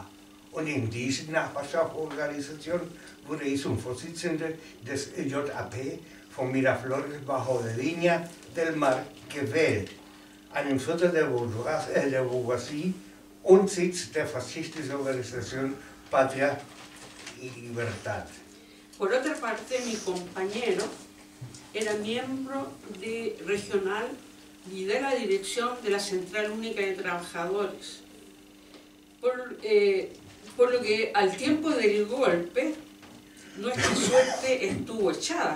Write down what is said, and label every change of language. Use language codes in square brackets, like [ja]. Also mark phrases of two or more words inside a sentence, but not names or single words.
[de] Und in dieser Nachbarschaftsorganisation wurde ich zum Vorsitzenden des JAP von Miraflores Bajo de Viña del Mar gewählt, einem Viertel der Bourgeoisie und Sitz der faschistischen Organisation Patria y Libertad. [es] Por otra parte, mi compañero era miembro regional y de la dirección de la Central Única de Trabajadores. Por lo que al tiempo del golpe, nuestra suerte estuvo echada.